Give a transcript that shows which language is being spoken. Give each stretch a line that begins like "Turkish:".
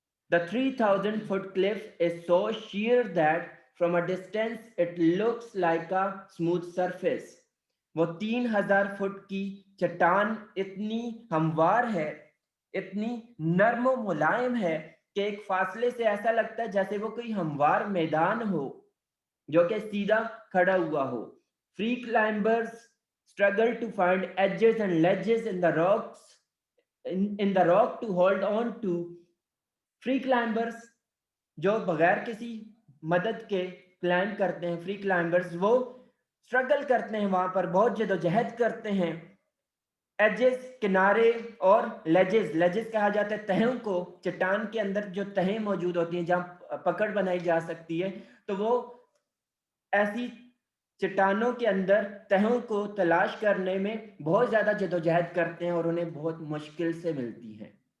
English: The 3,000 foot cliff is so sheer that from a distance it looks like a smooth surface.
Urdu: وہ 3,000 fit کی چٹان اتنی ہموار ہے، اتنی نرم و ملائم ہے کہ ایک فاصلے سے ایسا لگتا ہے جیسے وہ کوئی ہموار میدان ہو جو کہ سیدھا کھڑا ہوا ہو.
English: Free climbers struggle to find edges and ledges in the rocks in the rock to hold on to.
Urdu: Free climbers جو بغیر کسی مدد کے کلائم کرتے ہیں، فری کلائمبرز وہ اسٹرگل کرتے ہیں، وہاں پر بہت جد و جہد کرتے ہیں. ایجز کنارے اور لیجز، لیجز کہا جاتا ہے تہوں کو، چٹان کے اندر جو تہیں موجود ہوتی ہیں جہاں پکڑ بنائی جا سکتی ہے، تو وہ ایسی چٹانوں کے اندر تہوں کو تلاش کرنے میں بہت زیادہ جد و جہد کرتے ہیں اور انہیں بہت مشکل سے ملتی ہیں.